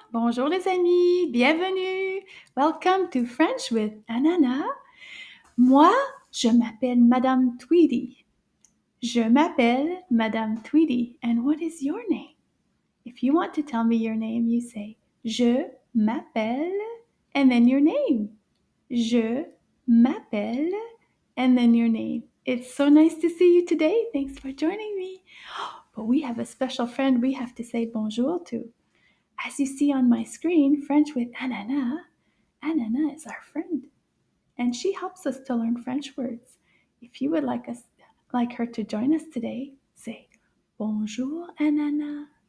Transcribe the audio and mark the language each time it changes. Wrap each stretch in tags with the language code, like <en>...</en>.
<fr>Bonjour les amis, bienvenue!</fr> <en>Welcome to French with Ananas.</en> <fr>Moi, je m'appelle Madame Tweedy. Je m'appelle Madame Tweedy.</fr> <en>And what is your name? If you want to tell me your name, you say</en> <fr>Je m'appelle</fr> <en>and then your name.</en> <fr>Je m'appelle</fr> <en>and then your name. It's so nice to see you today. Thanks for joining me. But we have a special friend we have to say bonjour to. As you see on my screen, French with Ananas, Ananas is our friend, and she helps us to learn French words. If you would like her to join us today, say</en> <fr>Bonjour Ananas.</fr>